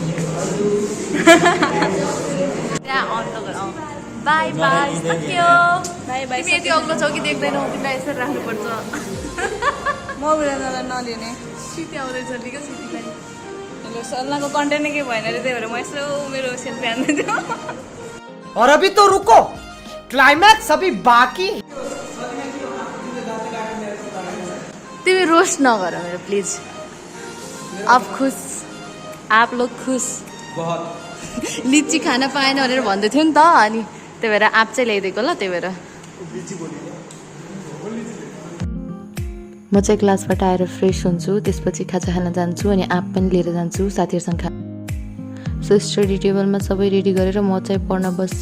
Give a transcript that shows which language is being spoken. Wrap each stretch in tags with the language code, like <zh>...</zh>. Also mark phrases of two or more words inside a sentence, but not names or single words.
<en>bye bye, सक्यो। bye bye.</en> <ne>तिमी यति अग्लो छौ कि देख्दैनौ, तिमीलाई यसरी राख्नुपर्छ। म बिराजलाई नलिने सिटी आउँदैछ लिएको सिटीलाई। हेलो सल्लाहको कन्टेन्ट के भएन अरे, त्यही भएर म यसो मेरो सेल्फी हान्दै थियो।</ne> <hi>और अभी तो रुको, क्लाइमैक्स अभी बाकी।</hi> <ne>तिमी रोस्ट नगर मेरो प्लिज।</ne> <hi>आप खुश, आप लोग खुश। बहुत</hi> <ne>लिची खान पाएन भनेर भन्दै थियो नि त। अनि त्यही भएर आप चाहिँ ल्याइदिएको ल। त्यही भएर म चाहिँ क्लासबाट आएर फ्रेस हुन्छु। त्यसपछि खाजा खान जान्छु अनि आप पनि लिएर जान्छु साथीहरूसँग</ne> <en>so study tableमा</en> <ne>सबै रेडी गरेर म चाहिँ पढ्न बस्छु।</ne>